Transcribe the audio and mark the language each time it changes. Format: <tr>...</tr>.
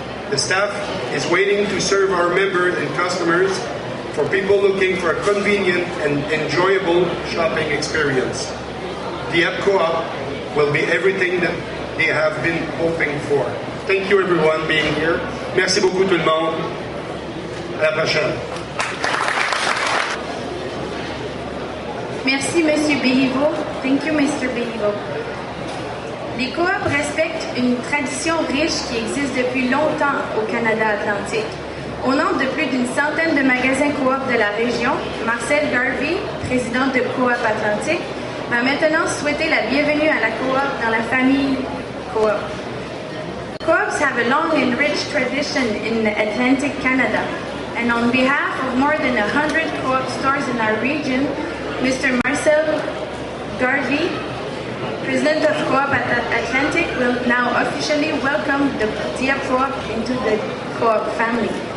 <en>The staff is waiting to serve our members and customers for people looking for a convenient and enjoyable shopping experience. Dieppe Co-op will be everything that they have been hoping for. Thank you everyone being here.</en> <fr>Merci beaucoup tout le monde. À la prochaine. Merci, Monsieur Béliveau.</fr> <en>Thank you, Mr. Béliveau.</en> <fr>Les coops respectent une tradition riche qui existe depuis longtemps au Canada atlantique. Au nombre de plus d'une centaine de magasins coop de la région, Marcel Garvey, président de Coop Atlantique, va maintenant souhaiter la bienvenue à la coop dans la famille coop.</fr> <en>Coops have a long and rich tradition in Atlantic Canada, and on behalf of more than 100 co-op stores in our region, Mr. Marcel Garvey, President of Co-op Atlantic, will now officially welcome the Dieppe Co-op into the Co-op family.</en>